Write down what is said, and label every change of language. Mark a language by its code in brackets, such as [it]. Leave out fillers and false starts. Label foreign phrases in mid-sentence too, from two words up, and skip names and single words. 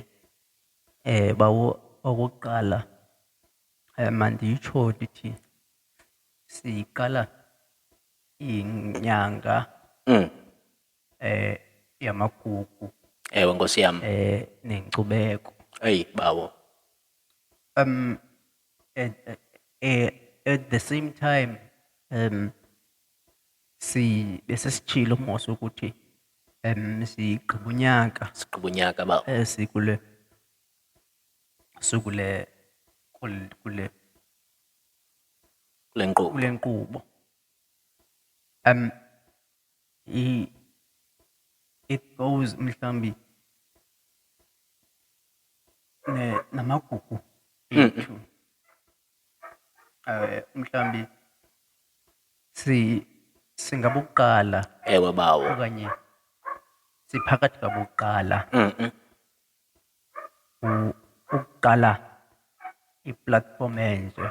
[xh] Bawo, okokuqala manditsho ndithi siqala inyanga yamagugu Ewe Nkosi yam. nenkcubeko. Eyi bawo. [en] At the same time [xh] besesitshilo mos ukuthi sigqiba unyaka Sigqiba unyaka bawo. sikule Kule nkqubo. kule nkqubo. [en] It goes [xh] mhlambi namagugu ethu. Mhlambi singabokuqala Ewe bawo. okanye siphakathi kwabokuqala ukuqala iplatform enje,